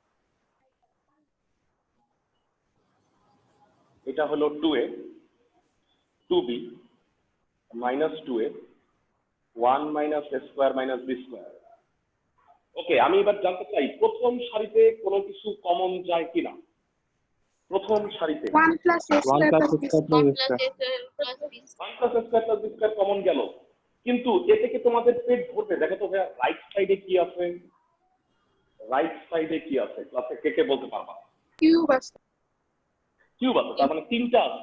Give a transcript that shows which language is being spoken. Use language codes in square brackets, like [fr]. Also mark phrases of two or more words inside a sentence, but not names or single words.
[bn] এটা হলো [en] 2a 2b minus 2a 1 minus a square minus b square. [bn] ওকে, আমি এবার জানতে চাই প্রথম সারিতে কোনো কিছু কমন যায় কিনা। প্রথম সারিতে [en] 1 plus a square plus b square. 1 plus a square plus b square common [bn] গেল, কিন্তু এ থেকে তোমাদের পেট ভরবে। দেখো তো ভাইয়া [en] right side-e [bn] কি আছে? [en] right side-e [bn] কি আছে? ক্লাসে কে কে বলতে পারবা? কিউব আছে। কিউব আছে, তার মানে 3টা আছে।